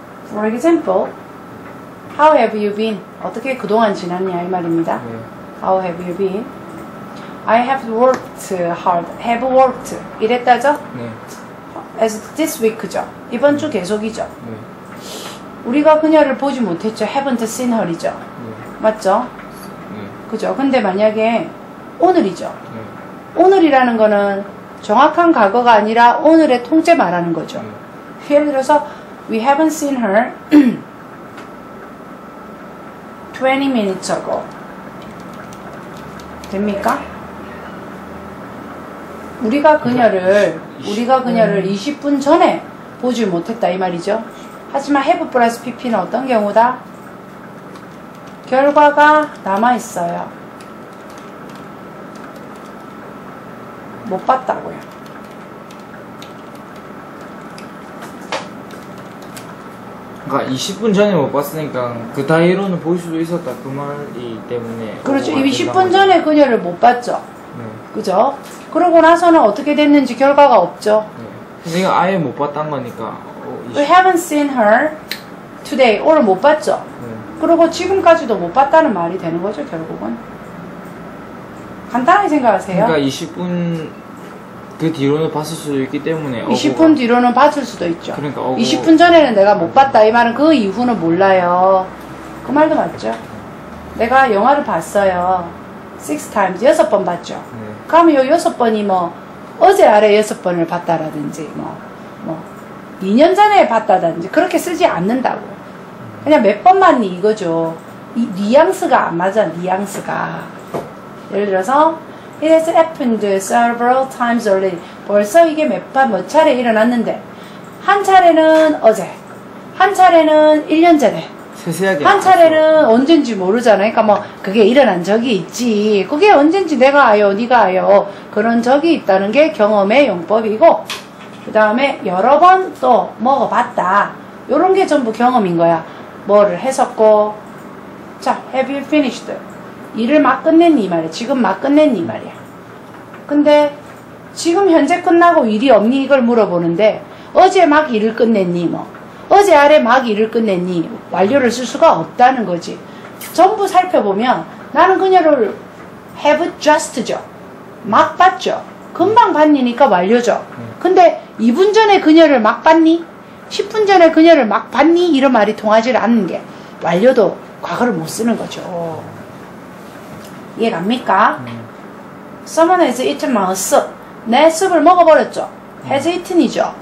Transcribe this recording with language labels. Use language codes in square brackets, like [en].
[en] For example, how have you been? [ko] 어떻게 그동안 지났냐 이 말입니다. 네. [en] How have you been? I have worked hard. have worked. [ko] 이랬다죠? 네. [en] as this week [ko] 죠. 이번 주 계속이죠. 네. 우리가 그녀를 보지 못했죠. [en] haven't seen her [ko] 이죠. 네. 맞죠? 네. 그죠? 근데 만약에 오늘이죠. 네. 오늘이라는 거는 정확한 과거가 아니라 오늘의 통째 말하는 거죠. 네. 예를 들어서 [en] we haven't seen her 20 minutes ago. [ko] 됩니까? 우리가 그녀를 20분 전에 보지 못했다 이 말이죠. 하지만 have 플러스 pp는 어떤 경우다? 결과가 남아있어요. 못 봤다고요. 그러니까 20분 전에 못 봤으니까 그 다이로는 볼 수도 있었다 그 말이 때문에. 그렇죠. 20분 전에 그녀를 못 봤죠. 네. 그죠? 그러고 나서는 어떻게 됐는지 결과가 없죠. 네. 내가 아예 못 봤단 거니까. [en] We haven't seen her today. [ko] 오늘 못 봤죠. 네. 그리고 지금까지도 못 봤다는 말이 되는 거죠, 결국은. 간단하게 생각하세요. 그러니까 20분 그 뒤로는 봤을 수도 있기 때문에 20분 뒤로는 봤을 수도 있죠. 그러니까 20분 전에는 내가 못 봤다 이 말은 그 이후는 몰라요. 그 말도 맞죠. 내가 영화를 봤어요. [en] 6 times [ko] 6번 봤죠. 네. 그러면 요 6번이 뭐 어제 아래 6번을 봤다라든지 뭐 2년 전에 봤다든지 그렇게 쓰지 않는다고. 그냥 몇 번 봤니 이거죠. 이 뉘앙스가 안 맞아. 뉘앙스가. 예를 들어서 [en] It has happened several times already. [ko] 벌써 이게 몇 차례 일어났는데 한 차례는 어제, 한 차례는 1년 전에, 세세하게 한 차례는 언젠지 모르잖아요. 그러니까 뭐 그게 일어난 적이 있지. 그게 언젠지 내가 아요, 네가 아요. 그런 적이 있다는 게 경험의 용법이고 그 다음에 여러 번 또 먹어봤다. 요런 게 전부 경험인 거야. 뭐를 했었고. 자, [en] have you finished? [ko] 일을 막 끝냈니 이 말이야. 지금 막 끝냈니 이 말이야. 근데 지금 현재 끝나고 일이 없니 이걸 물어보는데 어제 막 일을 끝냈니 뭐 어제 아래 막 일을 끝냈니 완료를 쓸 수가 없다는 거지. 전부 살펴보면 나는 그녀를 [en] have just [ko] 죠. 막 봤죠. 금방 봤니니까 완료죠. 근데 2분 전에 그녀를 막 봤니? 10분 전에 그녀를 막 봤니? 이런 말이 통하지 않는 게 완료도 과거를 못 쓰는 거죠. 이해 갑니까? [en] Someone has eaten my soup. [ko] 내 숲을 먹어버렸죠. [en] has eaten [ko] 이죠.